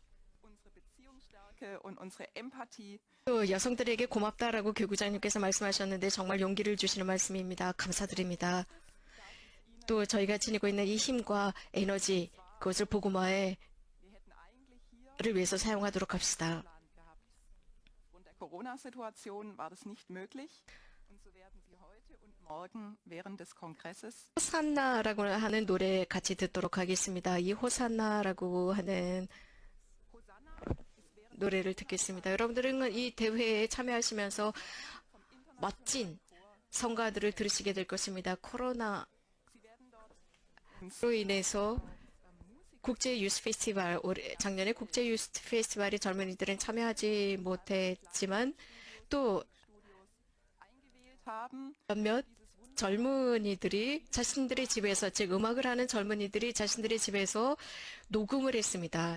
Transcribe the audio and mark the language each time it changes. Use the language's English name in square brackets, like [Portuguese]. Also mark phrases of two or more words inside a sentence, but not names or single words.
[Korean] 또 여성들에게 고맙다라고 교구장님께서 말씀하셨는데 정말 용기를 주시는 말씀입니다. 감사드립니다. 또 저희가 지니고 있는 이 힘과 에너지 그것을 복음화를 위해서 사용하도록 합시다. [German] Corona-Situation war das nicht möglich und so werden Sie heute und morgen während des Kongresses [Korean] 호산나라고 하는 노래 같이 듣도록 하겠습니다. 이 호산나라고 하는 노래를 듣겠습니다. 여러분들은 이 대회에 참여하시면서 멋진 성가들을 들으시게 될 것입니다. 코로나로 인해서 국제 유스 페스티벌, 작년에 국제 유스 페스티벌에 젊은이들은 참여하지 못했지만 또 몇몇 젊은이들이 자신들의 집에서, 즉 음악을 하는 젊은이들이 자신들의 집에서 녹음을 했습니다.